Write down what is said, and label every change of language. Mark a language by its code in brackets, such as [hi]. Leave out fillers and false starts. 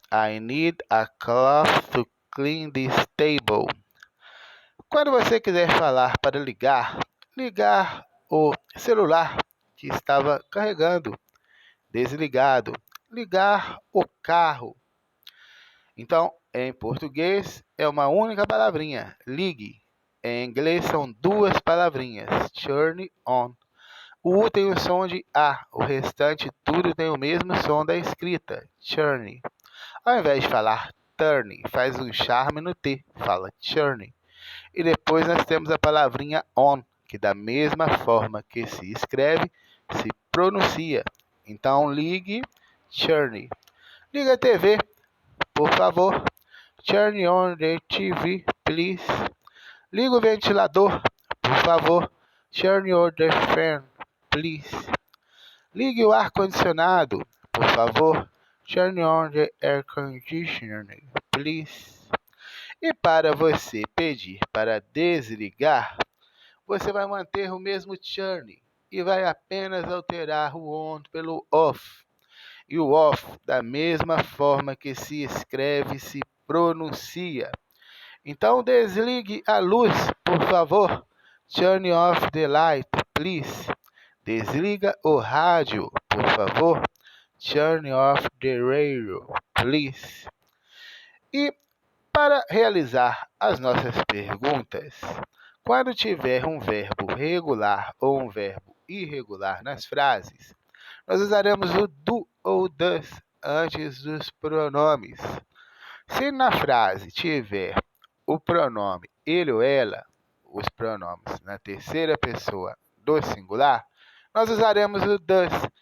[en] I need a cloth to clean this table. [pt] Quando você quiser falar para ligar o celular que estava carregando, desligado, ligar o carro. Então, em português é uma única palavrinha, ligue. Em inglês são duas palavrinhas, turn on. O U tem o som de A, o restante tudo tem o mesmo som da escrita, churn. Ao invés de falar turn, faz um charme no T, fala churn. E depois nós temos a palavrinha on, que da mesma forma que se escreve, se pronuncia. Então ligue, churn. Liga a TV, por favor. [en] Turn on the TV, please. [pt] Liga o ventilador, por favor. [en] Turn on the fan, please. [pt] Ligue o ar-condicionado, por favor. [en] Turn on the air conditioning, please. [pt] E para você pedir para desligar, você vai manter o mesmo turn e vai apenas alterar o on pelo off. E o off da mesma forma que se escreve e se pronuncia. Então desligue a luz, por favor. [en] Turn off the light, please. [pt] Desliga o rádio, por favor. [en] Turn off the radio, please. [pt] E para realizar as nossas perguntas, quando tiver um verbo regular ou um verbo irregular nas frases, nós usaremos o do ou das antes dos pronomes. Se na frase tiver o pronome ele ou ela, os pronomes na terceira pessoa do singular, nós usaremos o das.